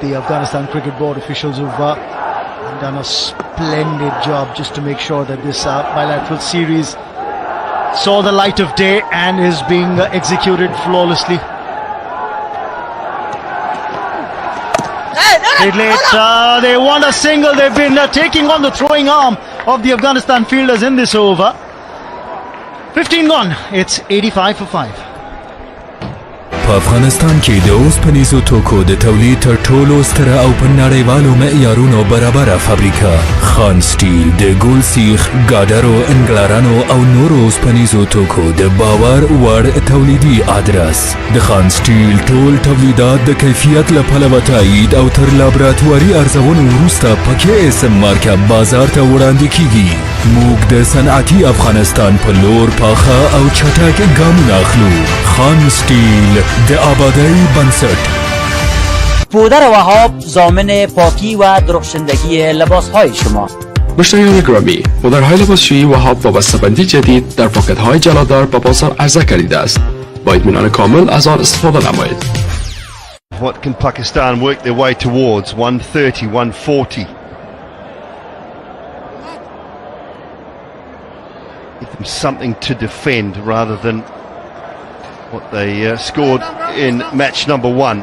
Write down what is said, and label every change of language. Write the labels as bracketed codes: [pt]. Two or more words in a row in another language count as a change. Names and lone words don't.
[en] The Afghanistan Cricket Board officials who've done a splendid job just to make sure that this bilateral series saw the light of day and is being executed flawlessly. They want a single. They've been taking on the throwing arm of the Afghanistan fielders in this over. 15 gone. It's 85 for 5. [ps] په افغانستان کې د اوسپنیزو توکو د تولید تر ټولو ستره او په نړیوالو معیارونو برابره فابریکه خان سټیل د ګول سیخ ګاډرو انګلرانو او نورو اوسپنیزو توکو د باور وړ تولیدي ادرس د خان سټیل ټول تولیدات د کیفیت له پلوه تایید او تر لابراتواري ارزونو وروسته په KSM مارکه بازار ته وړاندې کیږي موږ د صنعتي افغانستان په لور پاخه او چټک ګامونه اخلو خان سټیل د آبادی بنسټ [fa] پودر وهاب ضامن پاکی و درخشندگی لباسهای شما. مشتریان گرامی، پودرهای لباسشویی وهاب وابسته‌بندی جدید در پاکت‌های جلادار با بازار عرضه کرده است. با اطمینان کامل از آن استفاده نمایید. [en] What can Pakistan work their way towards? 130, 140. Give them something to defend rather than what they scored in match number 1.